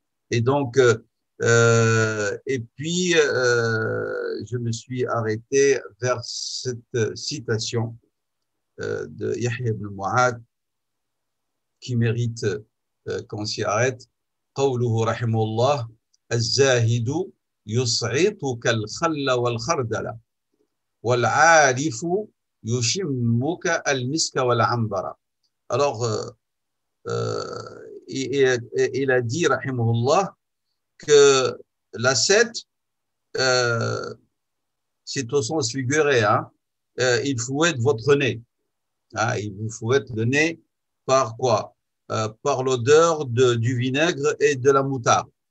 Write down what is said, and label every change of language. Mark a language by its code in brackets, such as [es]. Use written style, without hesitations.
[fr] Et donc, et puis, je me suis arrêté vers cette citation de Yahya ibn Mu'adh qui mérite qu'on s'y arrête. [ar] قوله رحمه الله الزاهد يصعطك الخل والخردل والعارف يشمك المسك والعنبر. [fr] Alors, il a dit, rahimahullah, que l'ascète, c'est au sens figuré, il fouette votre nez. Il vous fouette le nez par quoi? Par l'odeur du vinaigre et de la moutarde.